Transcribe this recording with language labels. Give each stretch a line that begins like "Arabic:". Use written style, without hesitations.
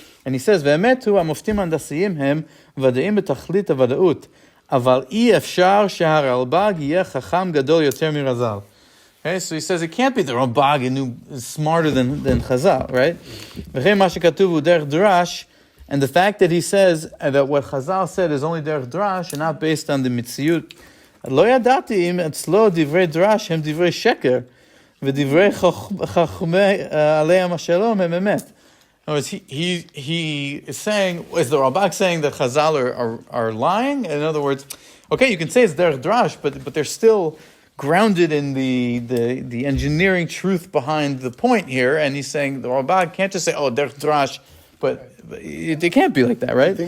Hebrew: And he says, באמת הוא, המופתים ההנדסיים הם ודאים בתכלית הוודאות, אבל אי אפשר שהרלב"ג יהיה חכם גדול יותר מרז"ל.
English: Okay, so he says it can't be the Ralbag is smarter than Chazal, right?
Hebrew: וכן מה שכתוב הוא דרך דרש,
English: and the fact that he says that what Chazal said is only
Hebrew: דרך דרש
English: and not based on the
Hebrew: מציאות, לא ידעתי אם אצלו דברי דרש הם דברי שקר, ודברי חכמי עליהם השלום הם אמת.
English: In other words, he is saying, is the Ralbag saying that Chazal are lying? In other words, okay, you can say it's derech drash, but they're still grounded in the engineering truth behind the point here, and he's saying the Ralbag can't just say, oh, derech drash, but it can't be like that, right?